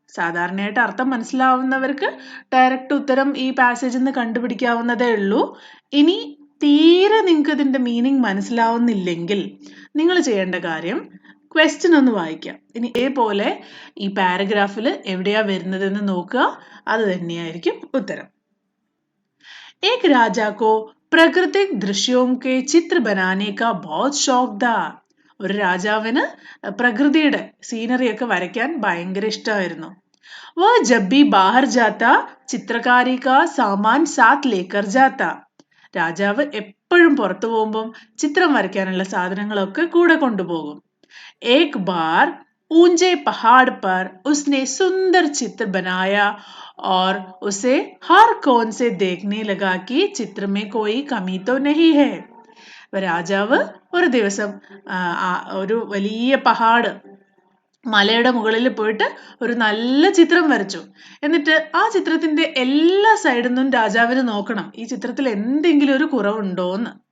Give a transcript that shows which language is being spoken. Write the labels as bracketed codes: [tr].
[ml] സാധാരണയായിട്ട് അർത്ഥം മനസ്സിലാവുന്നവർക്ക് ഡയറക്റ്റ് ഉത്തരം ഈ പാസേജിൽ നിന്ന് കണ്ടുപിടിക്കാവുന്നതേ ഉള്ളൂ. ഇനി തീരെ നിങ്ങൾക്ക് ഇതിന്റെ മീനിങ് മനസ്സിലാവുന്നില്ലെങ്കിൽ നിങ്ങൾ ചെയ്യേണ്ട കാര്യം ക്വസ്റ്റ്യൻ ഒന്ന് വായിക്കാം. ഇനി ഇതേപോലെ ഈ പാരഗ്രാഫിൽ എവിടെയാ വരുന്നതെന്ന് നോക്കുക, അത് തന്നെയായിരിക്കും ഉത്തരം. [hi] एक राजा को प्राकृतिक दृश्यों के चित्र बनाने का बहुत शौक था. [ml] ഒരു രാജാവിന് പ്രകൃതിയുടെ സീനറി ഒക്കെ വരയ്ക്കാൻ ഭയങ്കര ഇഷ്ടമായിരുന്നു. [hi] वो जब भी बाहर जाता चित्रकारी का सामान साथ लेकर जाता. [ml] രാജാവ് എപ്പോഴും പുറത്തു പോകുമ്പോൾ ചിത്രം വരയ്ക്കാനുള്ള സാധനങ്ങളൊക്കെ കൂടെ കൊണ്ടുപോകും. [hi] एक बार ऊंचे पहाड़ पर उसने सुंदर चित्र बनाया और उसे हर कोन से देखने लगा कि चित्र में कोई कमी तो नहीं है. [ml] രാജാവ് ഒരു ദിവസം ഒരു വലിയ പഹാഡ്, മലയുടെ മുകളിൽ പോയിട്ട് ഒരു നല്ല ചിത്രം വരച്ചു. എന്നിട്ട് ആ ചിത്രത്തിന്റെ എല്ലാ സൈഡിൽ നിന്നും രാജാവിന് നോക്കണം, ഈ ചിത്രത്തിൽ എന്തെങ്കിലും ഒരു കുറവുണ്ടോന്ന്.